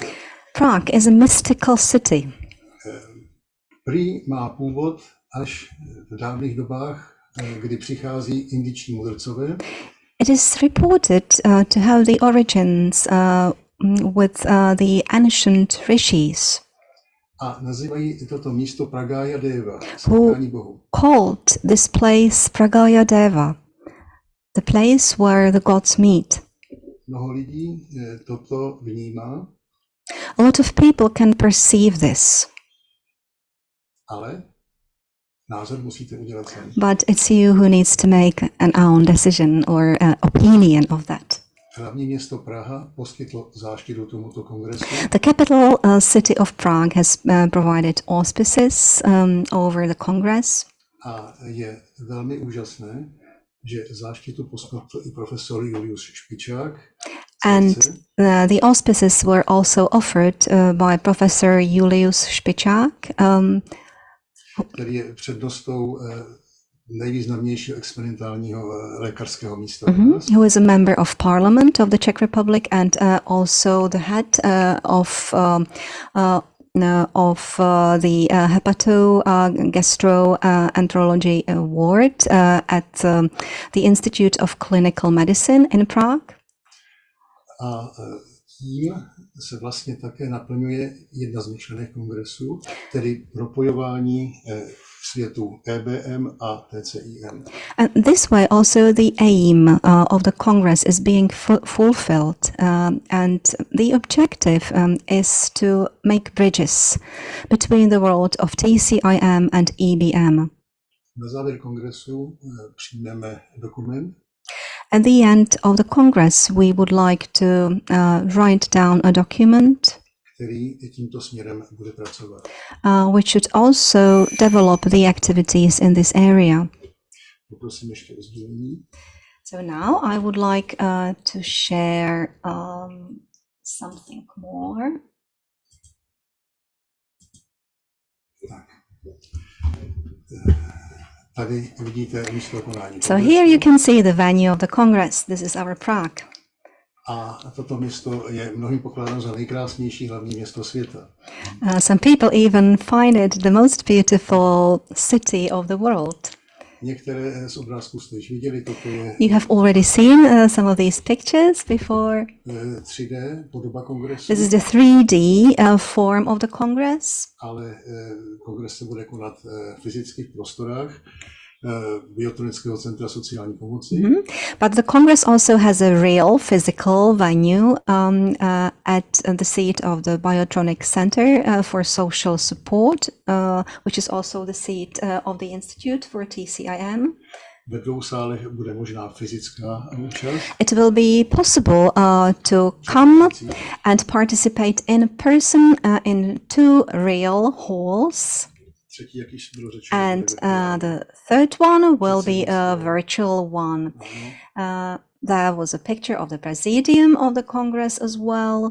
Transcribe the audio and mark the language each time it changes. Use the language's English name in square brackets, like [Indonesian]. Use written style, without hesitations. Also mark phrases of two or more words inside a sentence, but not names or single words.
[English] Prague is a mystical city. [Czech] Prý má původ až v dávných dobách, kdy přichází indičtí mudrcové. [English] It is reported to have the origins with the ancient rishis. [Czech] A nazývají toto místo Pragaya Deva, [English] who [Czech] setkání Bohu. [English] called this place Pragaya Deva, the place where the gods meet. [Czech] Mnoho lidí toto vnímá, [English] A lot of people can perceive this, [Czech] ale názor musíte udělat sami. [English] but it's you who needs to make an own decision or opinion of that. [Czech] Hlavní město Praha poskytlo záštitu tomuto kongresu. [English] The capital city of Prague has provided auspices over the congress. [Czech] A je velmi úžasné, že záštitu poskytl i profesor Julius Špičák. [English] And the auspices were also offered by Professor Julius Špičák, [Czech] který je přednostou nejvýznamnějšího experimentálního lékařského místa. [English] Who is a member of parliament of the Czech Republic and also the head of the hepatogastroenterology ward at the Institute of Clinical Medicine in Prague. [Czech] A tím se vlastně také naplňuje jedna z myšlenek kongresu, tedy propojování světu EBM a TCIM. [English] And this way also the aim of the Congress is being fulfilled, and the objective is to make bridges between the world of TCIM and EBM. [Czech] Na závěr kongresu přijmeme dokument. [English] At the end of the Congress, we would like to write down a document which should also develop the activities in this area. So now I would like to share something more. So here you can see the venue of the Congress. This is our Prague. [Czech] A toto město je mnohým pokládáno za nejkrásnější hlavní město světa. [English] Some people even find it the most beautiful city of the world. [Czech] Některé z obrázků jste již viděli, toto je. [English] You have already seen some of these pictures before. [Czech] 3D podoba kongresu. [English] This is the 3D form of the Congress. [Czech] Ale kongres se bude konat v fyzických prostorách Biotronického centra sociální pomoci. [English] But the Congress also has a real physical venue at the seat of the Biotronic Center for Social Support, which is also the seat of the Institute for TCIM. [Czech] Ve dvou sálech bude možná fyzická účast. [English] It will be possible to come and participate in person in two real halls. And the third one will be a virtual one. There was a picture of the Presidium of the Congress as well.